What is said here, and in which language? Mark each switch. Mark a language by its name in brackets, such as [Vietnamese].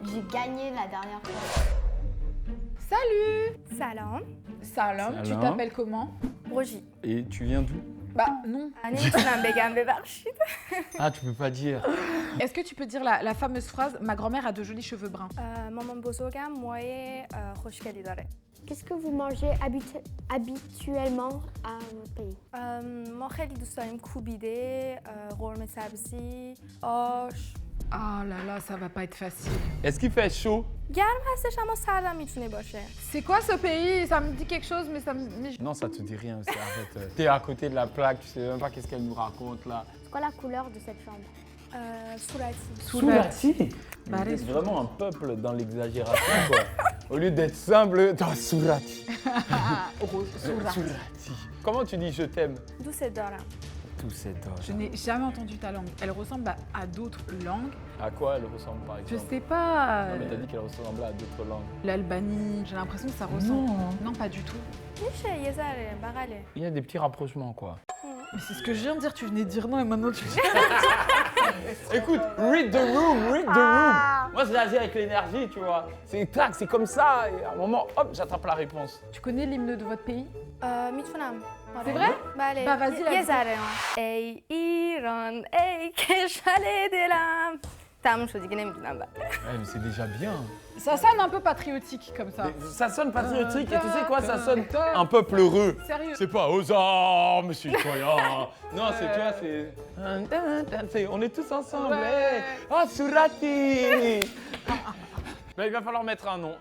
[French] J'ai gagné la dernière fois. Salut! [Persian] سلام [French] Salam, tu [Persian] Salam. [French] t'appelles comment? [Persian] روژی [French] Et tu viens d'où? Bah non. [Persian] نمیتونم بگم ببخشید [French] Ah, tu peux pas dire. Est-ce que tu peux dire la fameuse phrase ma grand-mère a de jolis cheveux bruns? [Persian] مامان بزرگم موهای خوشگلی داره [French] Qu'est-ce que vous mangez habituellement à votre pays? [Persian] ما خیلی دوست داریم کوبیده قرمه سبزی آش [French] Ah là là, ça va pas être facile. Est-ce qu'il fait chaud? [Persian] گرم هستش اما سردم میتونه باشه [French] C'est quoi ce pays? Ça me dit quelque chose, mais ça me. mais- Non, ça te dit rien aussi, arrête. T'es à côté de la plaque, tu sais même pas qu'est-ce qu'elle nous raconte là. C'est quoi la couleur de cette chambre? [Persian] صورتی [French] Soulati. Bah, allez, C'est vraiment un peuple dans l'exagération quoi. Au lieu d'être simple, dans Soulati. Rose, Soulati. Soulati. Comment tu dis je t'aime? [Persian] دوست دارم [French] Tous ces dents. Je n'ai jamais entendu ta langue. Elle ressemble à d'autres langues. À quoi elle ressemble par Je exemple? sais pas. Non, mais t'as dit qu'elle ressemblait à d'autres langues. L'Albanie, j'ai l'impression que ça ressemble. Non, pas du tout. [Persian] میشه یه ذره بغله [French] Il y a des petits rapprochements quoi. Mais c'est ce que je viens de dire, tu venais de dire non et maintenant tu dis. Écoute, [English] read the room, read the room. [French] Moi, je réagis avec l'énergie, tu vois. C'est tac, c'est comme ça. Et à un moment, hop, j'attrape la réponse. Tu connais l'hymne de votre pays? [Persian] میتونم [French] C'est vrai? [Persian] بله [French] Bah, vas-y, [Persian] یه [English] let's go. [Persian] ذره ای ایران ای کشور دلم تموم شد دیگه نمیدونم بعد [French] Ouais, mais c'est déjà bien. Ça sonne un peu patriotique comme ça. Mais ça sonne patriotique et tu sais quoi, ça sonne un peu pleureux. Sérieux. C'est pas aux armes, citoyens. Non, c'est toi, c'est. On est tous ensemble. Ouais. Hey. Oh, Surati. Ben, il va falloir mettre un nom.